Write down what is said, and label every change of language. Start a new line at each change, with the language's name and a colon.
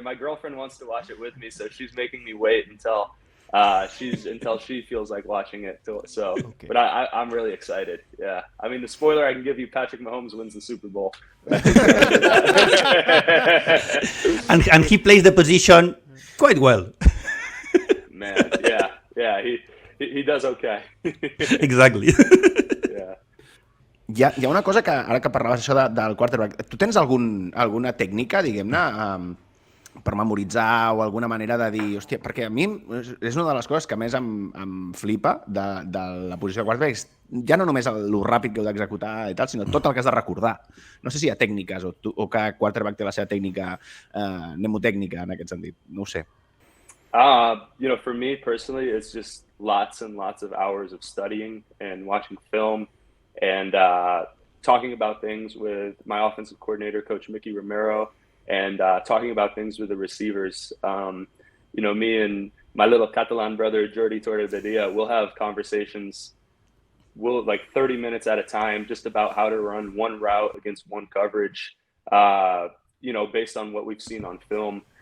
English: My girlfriend wants to watch it with me, so she's making me wait until she feels like watching it. So, okay. But I'm really excited. Yeah. I mean, the spoiler I can give you: Patrick Mahomes wins the Super Bowl. and he plays the position quite well. Man, yeah. He does okay. Exactly.
Catalan: Hi ha una cosa que, ara que parlaves això del quarterback, tu tens alguna tècnica, diguem-ne, per memoritzar o alguna manera de dir, hòstia, perquè a mi és una de les coses que més em flipa de la posició de quarterback, ja no només el ràpid que heu d'executar i tal, sinó tot el que has de recordar. No sé si hi ha tècniques o cada quarterback té la seva tècnica mnemotècnica en aquest sentit, no ho sé.
English: For me personally, it's just lots and lots of hours of studying and watching film and talking about things with my offensive coordinator, Coach Mickey Romero, and talking about things with the receivers. Me and my little Catalan brother, Jordi Torrevedia, we'll have conversations, 30 minutes at a time, just about how to run one route against one coverage, based on what we've seen on film.